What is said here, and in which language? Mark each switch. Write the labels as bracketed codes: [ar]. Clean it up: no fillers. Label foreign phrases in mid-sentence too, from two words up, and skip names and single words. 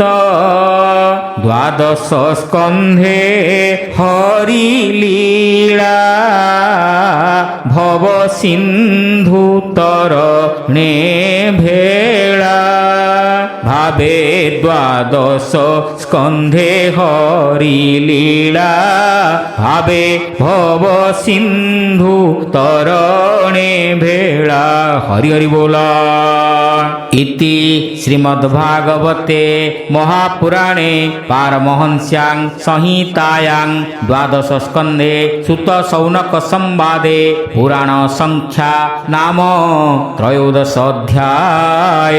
[bn] দ্বাদশ স্কন্ধে হরি লীলা ভব সিন্ধু তরণে ভেলা। ভাবে দ্বাদশ স্কন্ধে হরি লীলা ভাবে ভব সিন্ধু তরণে ভেলা। হরি হরি बोला। [sa] इति श्रीमद्भागवते महापुराणे पारमहंस्यां संहितायां द्वादश स्कन्धे सुत शौनक संवादे पुराण संख्या नाम 13 अध्याय।